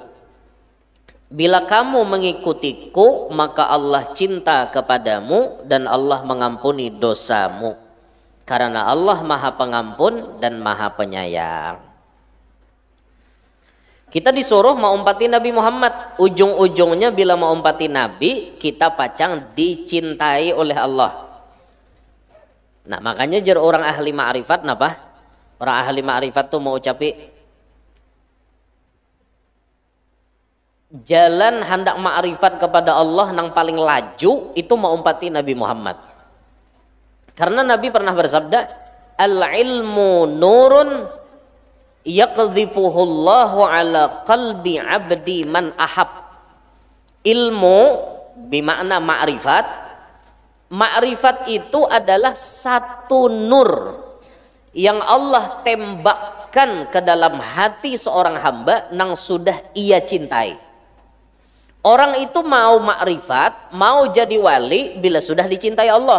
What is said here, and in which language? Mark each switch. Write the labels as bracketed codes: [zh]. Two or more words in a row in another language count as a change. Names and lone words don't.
[bjn] Bila kamu mengikutiku maka Allah cinta kepadamu dan Allah mengampuni dosamu, karena Allah Maha Pengampun dan Maha Penyayang. Kita disuruh mengumpati Nabi Muhammad, ujung-ujungnya bila mengumpati Nabi kita pacang dicintai oleh Allah. Nah makanya jar orang ahli ma'rifat napa? Orang ahli ma'rifat tuh mau ucapi jalan hendak ma'rifat kepada Allah nang paling laju itu mengumpati Nabi Muhammad. [ar] Karena Nabi pernah bersabda, العلم نور يقذفه الله على قلب عبد من أحب. [bjn] Ilmu bermakna ma'rifat. Ma'rifat itu adalah satu nur yang Allah tembakkan ke dalam hati seorang hamba nang sudah ia cintai. Orang itu mau makrifat, mau jadi wali bila sudah dicintai Allah.